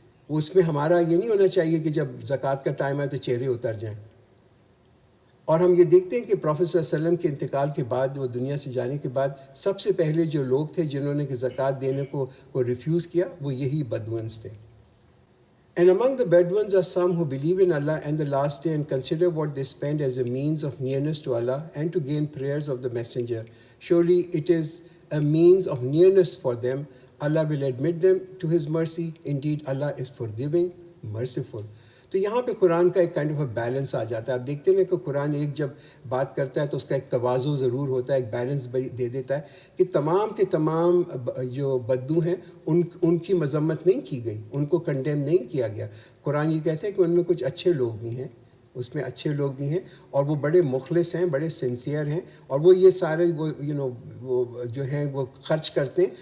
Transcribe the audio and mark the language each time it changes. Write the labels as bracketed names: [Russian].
[Urdu] اس میں ہمارا یہ نہیں ہونا چاہیے کہ جب زکوٰۃ کا ٹائم آئے تو چہرے اتر جائیں. اور ہم یہ دیکھتے ہیں کہ پروفیٹ صلی اللہ علیہ وسلم کے انتقال کے بعد، وہ دنیا سے جانے کے بعد، سب سے پہلے جو لوگ تھے جنہوں نے کہ زکوٰۃ دینے کو ریفیوز کیا، وہ یہی بدوانس تھے. [English] And among the Bedouins are some who believe in Allah and the last day and consider what they spend as a means of nearness to Allah and to gain prayers of the Messenger. Surely it is a means of nearness for them. Allah will admit them to His mercy. Indeed, Allah is forgiving, merciful. [Urdu] تو یہاں پہ قرآن کا ایک [English] kind of balance [Urdu] آ جاتا ہے. آپ دیکھتے ہیں کہ قرآن ایک جب بات کرتا ہے تو اس کا ایک توازو ضرور ہوتا ہے، ایک بیلنس دے دیتا ہے کہ تمام کے تمام جو بدو ہیں ان کی مذمت نہیں کی گئی، ان کو کنڈیم نہیں کیا گیا. قرآن یہ کہتا ہے کہ ان میں کچھ اچھے لوگ بھی ہیں، اس میں اچھے لوگ بھی ہیں، اور وہ بڑے مخلص ہیں، بڑے سنسیئر ہیں، اور وہ یہ سارے وہ جو ہیں وہ خرچ کرتے ہیں.